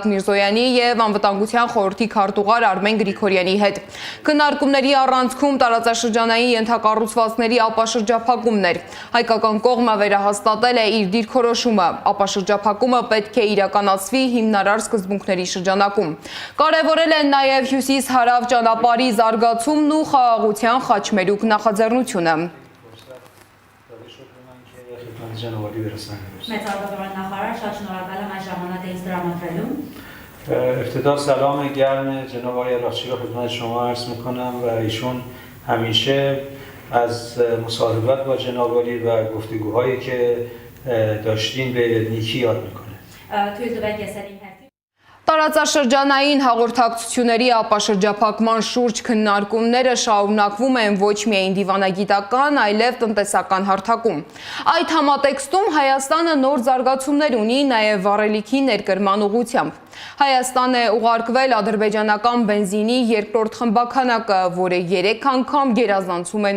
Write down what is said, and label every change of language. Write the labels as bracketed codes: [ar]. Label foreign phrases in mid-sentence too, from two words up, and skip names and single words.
[hy] Միրզոյանի և անվտանգության խորհրդի քարտուղար Արմեն Գրիգորյանի հետ։ Քննարկումների առանցքում տարածաշրջանային ենթակառուցվածքների ապաշրջափակումն էր։ Հայկական կողմը վերահաստատել է իր դիրքորոշումը, ապաշրջափակումը պետք է իրականացվի հիմնարար սկզբունքների շրջանակում։ Կարևորել են նաև հյուսիս-հարավ ճանապարհի զարգացումն ու խաղաղության խաչմերուկ նախաձեռնությունը։ Մեծարգավորան նախարար, շատ շնորհակալ եմ այս ժամանակը ինձ տրամադրելու. [fa] ابتدا سلام گرم جناب آقای راچی را خدمت شما عرض میکنم و ایشون همیشه از مصاحبت با جناب عالی و گفتگوهایی که داشتین به نیکی یاد میکنه. [hy] Տարածաշրջանային հաղորդակցությունների ապաշրջափակման շուրջ քննարկումները շարունակվում են ոչ միայն դիվանագիտական, այլև տնտեսական հարթակում։ Այդ համատեքստում Հայաստանը նոր զարգացումներ ունի նաև վառելիքի ներկրման ուղղությամբ։ Հայաստան է ուղարկվել ադրբեջանական բենզինի երկրորդ խմբականակը, որը 3 անգամ գերազանցում է